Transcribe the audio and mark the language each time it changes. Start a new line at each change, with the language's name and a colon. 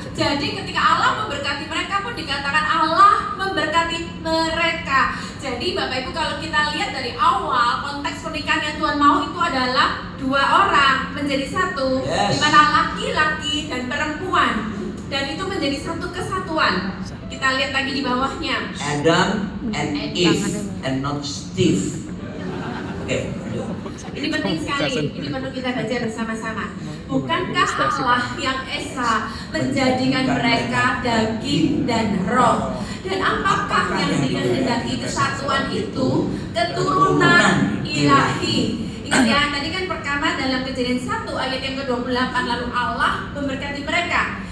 Indonesian: Jadi ketika Allah memberkati mereka pun dikatakan Allah memberkati mereka. Jadi Bapak Ibu, kalau kita lihat dari awal konteks pernikahan yang Tuhan mau itu adalah dua orang menjadi satu, di mana laki-laki dan perempuan, dan itu menjadi satu kesatuan. Kita lihat lagi di bawahnya.
English: Adam and Eve and not Steve.
Indonesian: Oke. Ini penting sekali. Ini perlu kita baca bersama-sama. Bukankah Allah yang esa menjadikan mereka daging dan roh? Dan apakah yang dikehendaki kesatuan itu? Keturunan ilahi. Ingat ya, tadi kan pertama dalam Kejadian 1 ayat yang ke-28, lalu Allah memberkati mereka.